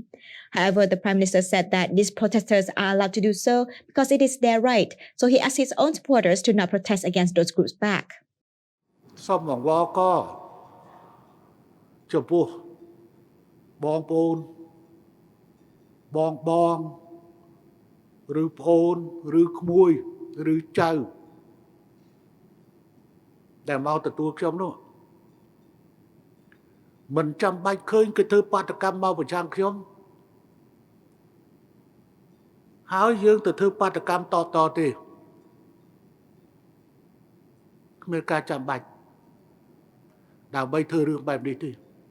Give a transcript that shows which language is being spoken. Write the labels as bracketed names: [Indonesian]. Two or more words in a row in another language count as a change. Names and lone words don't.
[English] However, the Prime Minister said that these protesters are allowed to do so because it is their right, so he asked his own supporters to not protest against those groups back. [Khmer] Bong ឬប្អូនឬក្មួយឬចៅដែលមកទទួលខ្ញុំនោះមិនចាំបាច់ឃើញគេធ្វើបាតកម្មមកប្រឆាំងខ្ញុំ ហើយយើងទៅធ្វើបាតកម្មតទេគ្មានការចាំបាច់ដើម្បីធ្វើរឿងបែបនេះទេ